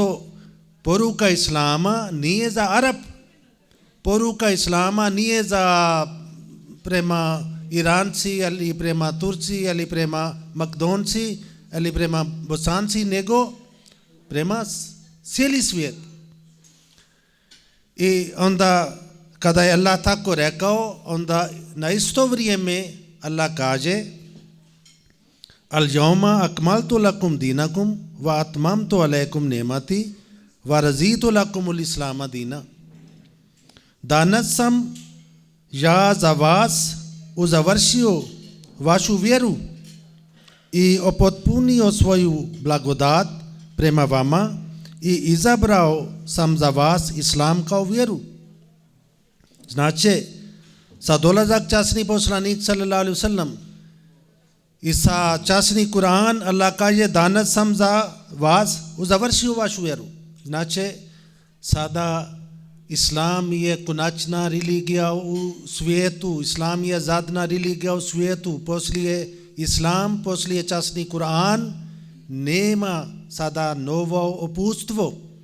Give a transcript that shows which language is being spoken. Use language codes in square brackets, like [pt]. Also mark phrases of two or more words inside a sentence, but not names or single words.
[bs] Zato poruka Islama nije za Arab, poruka Islama nije za prema Iranci ili prema Turci ili prema Makedonci ili prema Bosanci, nego prema cijeli svijet. I onda kada je Allah tako rekao, onda na isto vrijeme Allah kaže [ar] اليوم أكملت لكم دينكم وأتممت عليكم نعمتي ورضيت لكم الإسلام دينا. [bs] Danas sam ja za vas uzavršio vašu vjeru i upotpunio svoju blagodat prema vama i izabrao sam za vas islam kao vjeru. Znači, sa dolazak časni poslanik [ar] صلى الله عليه وسلم [bs] i sa časni Kur'an, Allah kaže danas sam za vas uzavršio vašu vjeru. Znači, sada Islam je konačna religija u svijetu, Islam je zadnja religija u svijetu. Poslije Islam, poslije časni Kur'an, nema sada novo uputstvo.